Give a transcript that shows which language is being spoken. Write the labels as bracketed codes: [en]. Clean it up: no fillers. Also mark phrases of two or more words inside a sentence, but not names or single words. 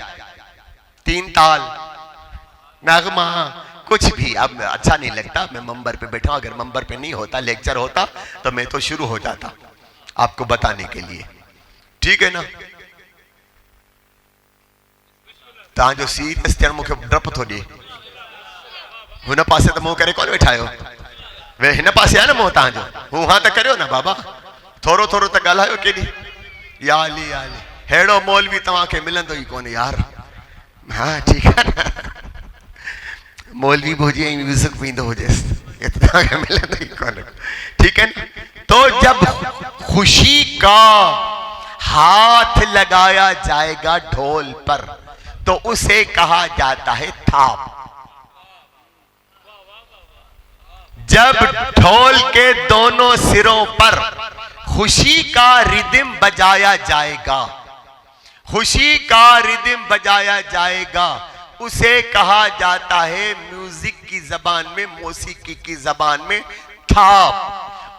[hi] तीन ताल, नगमा, कुछ भी। अब अच्छा नहीं लगता, मैं मंबर पे बैठा हूं। अगर मंबर पे नहीं होता, लेक्चर होता तो मैं तो शुरू हो जाता आपको बताने के लिए, ठीक है ना। [sd] तहां जो सीरियस थियण मूंखे डप थो ॾे, हुन पासे त मुंहुं करे कोन वेठा आहियो, वे हिन पासे आहे न मुंहुं तव्हांजो, हूं हा त करियो न बाबा, थोरो थोरो त ॻाल्हायो केॾी। याली याली हेड़ो मौलवी तव्हांखे मिलंदो ई कोन यार। [hi] हाँ ठीक है ना, [sd] मौलवी भी हुजे म्यूजिक पींदो हुजेसि, तव्हांखे मिलंदो ई कोन, [hi] ठीक है ना। तो जब खुशी का हाथ लगाया जाएगा ढोल पर तो उसे कहा जाता है थाप। जब ढोल के दोनों सिरों पर खुशी का रिदम बजाया जाएगा, खुशी का रिदम बजाया जाएगा, उसे कहा जाता है म्यूजिक की जबान में, मौसीकी की जबान में थाप।